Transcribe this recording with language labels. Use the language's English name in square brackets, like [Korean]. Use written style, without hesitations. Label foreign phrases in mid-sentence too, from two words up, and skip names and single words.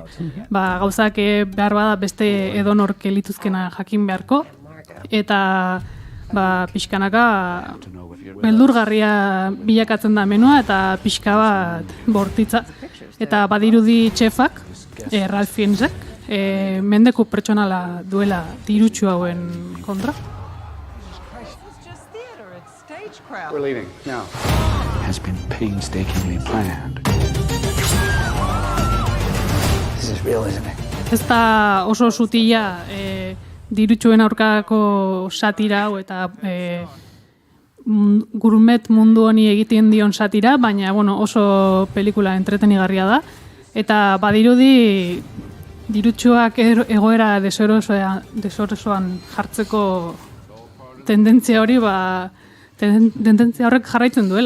[Basque] Gauzak behar bada beste edonork lituzkena jakin beharko, eta pixkanaka beldurgarria bilakatzen da menua, eta pixka bat bortitza. Eta badirudi txefak, Ralph Fiennesek, mendeku pertsonala duela dirutsu hauen kontra. [English] We're leaving now. Has been painstakingly planned. This is real, isn't it? [Basque] Ez da oso sutila dirutsuen aurkako satira hau eta gourmet mundu honi egiten dion satira, baina oso pelikula entretenigarria da. Eta badirudi dirutsuak egoera desorosoan jartzeko tendentzia hori tendentzia horrek jarraitzen duela.